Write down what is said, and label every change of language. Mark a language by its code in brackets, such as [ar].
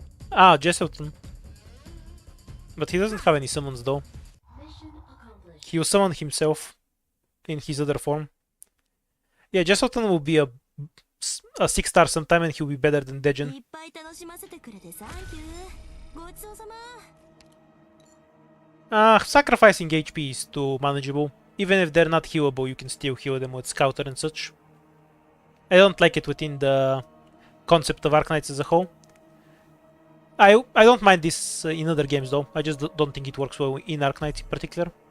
[en] Ah, Jesselton. But he doesn't have any summons though. He will summon himself in his other form. Yeah, Jesselton will be a 6-star sometime and he'll be better than Dejin. [ja] いっぱい楽しませてくれてサンキュー。ごちそうさま。 [en] Sacrificing HP is too manageable. Even if they're not healable, you can still heal them with Scouter and such. I don't like it within the concept of Arknights as a whole. I don't mind this in other games though. I just don't think it works well in Arknights in particular.